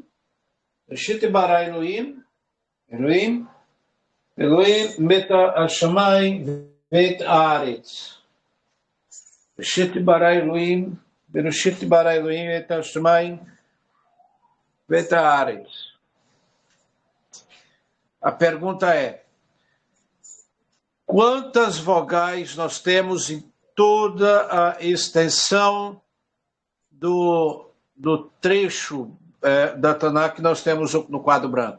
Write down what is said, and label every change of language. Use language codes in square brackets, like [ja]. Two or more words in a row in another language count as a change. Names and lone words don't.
[he] בראשית ברא אלהים. אלהים את השמים ואת הארץ. בראשית ברא אלהים את השמים ואת הארץ. [pt] A pergunta é: quantas vogais nós temos em toda a extensão do trecho da Taná que nós temos no quadro branco?